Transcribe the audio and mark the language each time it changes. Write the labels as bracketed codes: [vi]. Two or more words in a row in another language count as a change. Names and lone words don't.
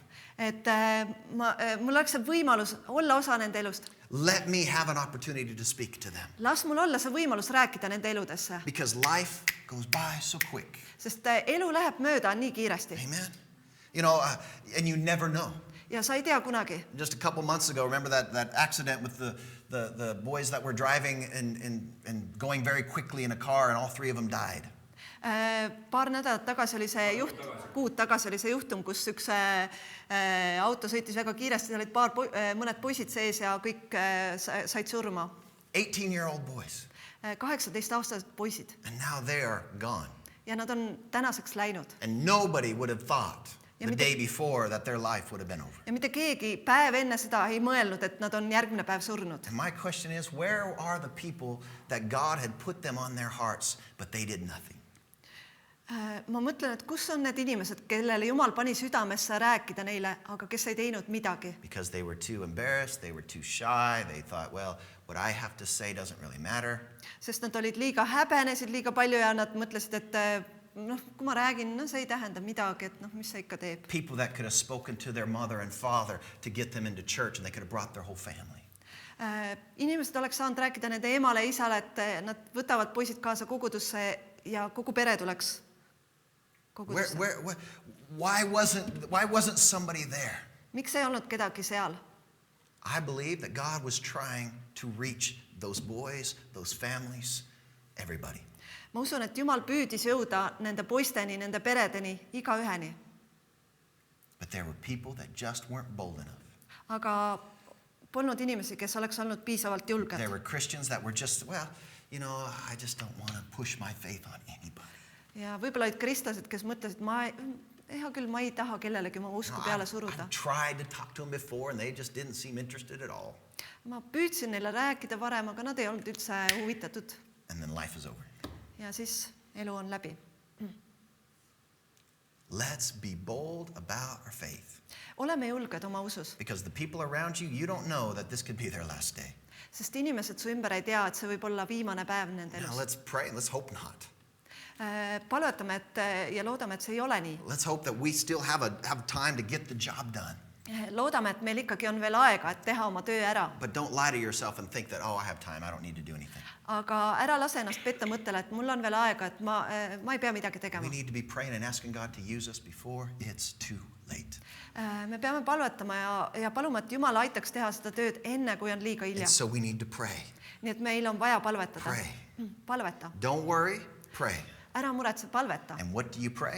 [et] et mul oleks see võimalus olla osa nende elust. [en] let me have an opportunity to speak to them. [et] Las mul olla see võimalus rääkida nende eludesse, [en] Because life goes by so quick. [et] sest elu läheb mööda nii kiiresti [en] Amen. You know, and you never know. [et] ja sa ei tea kunagi. [en] Just a couple months ago, remember that accident with the boys that were driving and going very quickly in a car, and all 3 of them died. [et] Paar nädalat tagasi oli see kuud tagasi oli see juhtum, kus üks auto sõitis väga kiiresti, seal olid mõned poisid sees ja kõik said surma. [en] 18-year-old boys. [et] 18-aastased poisid [en] And now they are gone. [et] ja nad on tänaseks läinud. [en] And nobody would have thought the day before that their life would have been over. [et] ja mitte keegi päev enne seda ei mõelnud, et nad on järgmine päev surnud. [en] And my question is, where are the people that God had put them on their hearts, but they did nothing? [et] Ma mõtlen, et kus on need inimesed, kellele Jumal pani südamesse rääkida neile, aga kes ei teinud midagi. [en] Because they were too embarrassed, they were too shy, they thought, well, what I have to say doesn't really matter. [et] Sest nad olid liiga häbenesid liiga palju ja nad mõtlesid, et kui ma räägin, see ei tähenda midagi, et mis see ikka teeb. [en] People that could have spoken to their mother and father to get them into church, and they could have brought their whole family. [et] Inimesed oleks saanud rääkida nende emale ja isale, et nad võtavad poisid kaasa kogudusse ja kogu pere tuleks kogudusse. [en] Why wasn't somebody there? [et] Miks ei olnud kedagi seal? [en] I believe that God was trying to reach those boys, those families, everybody. [et] Ma usun, et Jumal püüdis jõuda nende poisteni, nende peredeni, igaüheni. [en] But there were people that just weren't bold enough. [et] Aga polnud inimesi, kes oleks olnud piisavalt julged. [en] There were Christians that were just, well, I just don't want to push my faith on anybody. [et] Ja võib-olla olid kristlased, kes mõtlesid, hea küll, ma ei taha kellelegi ma usku peale suruda. [en] I've tried to talk to them before and they just didn't seem interested at all. [et] Ma püüdsin neile rääkida varem, aga nad ei olnud üldse huvitatud. [en] And then life is over. [et] Ja siis elu on läbi. [en] Let's be bold about our faith. [et] Oleme julged oma usus. [en] Because the people around you don't know that this could be their last day. [et] Sest inimesed su ümber ei tea, et see võib olla viimane päev nende [en] Now [et] elus. [en] let's pray, let's hope not. [et] Palvetame ja loodame, et see ei ole nii. [en] Let's hope that we still have time to get the job done. [et] Loodame, et meil ikkagi on veel aega, et teha oma töö ära. [en] But don't lie to yourself and think that, I have time, I don't need to do anything. [et] Aga ära lase ennast petta mõttele, et mul on veel aega, et ma ei pea midagi tegema. [en] We need to be praying and asking God to use us before it's too late. [et] Me peame palvetama ja paluma, et Jumal aitaks teha seda tööd enne, kui on liiga hilja. [en] And so we need to pray. [et] Nii et meil on vaja palvetada. [en] Pray. [et] Palveta. [en] Don't worry, pray. [et] Ära muretse, palveta. [en] And what do you pray?